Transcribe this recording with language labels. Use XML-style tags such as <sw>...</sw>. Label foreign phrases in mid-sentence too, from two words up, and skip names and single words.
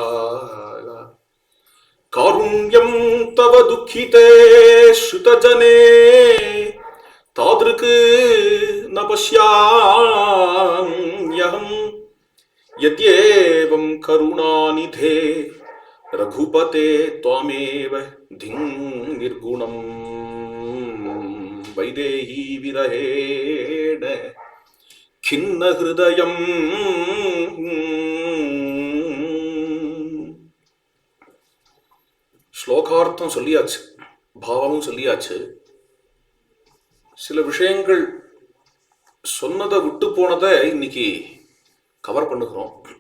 <sa>कारुण्यं तव दुःखिते श्रुतजने तादृक् न पश्याम्यहं यद्येवं करुणानिधे रघुपते त्वामेव धिं निर्गुणं। वैदेही विरहेण खिन्न हृदयं</sa> <ta>ஸ்லோகார்த்தம் சொல்லியாச்சு, பாவமும் சொல்லியாச்சு. சில விஷயங்கள் சொன்னதை விட்டு போனதை இன்னைக்கு கவர் பண்ணுகிறோம்.</ta>